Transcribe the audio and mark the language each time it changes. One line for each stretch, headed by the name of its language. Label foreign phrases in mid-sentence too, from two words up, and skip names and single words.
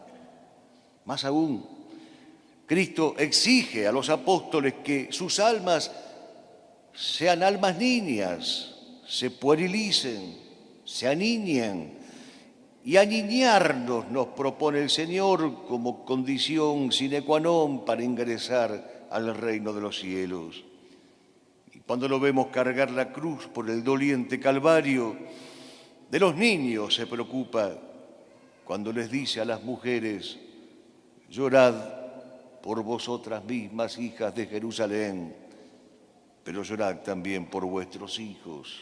Spanish: Más aún, Cristo exige a los apóstoles que sus almas sean almas niñas, se puerilicen, se aniñen. Y aniñarnos nos propone el Señor como condición
Latin: sine qua non
Spanish: para ingresar al reino de los cielos. Cuando lo vemos cargar la cruz por el doliente Calvario, de los niños se preocupa cuando les dice a las mujeres: llorad por vosotras mismas, hijas de Jerusalén, pero llorad también por vuestros hijos.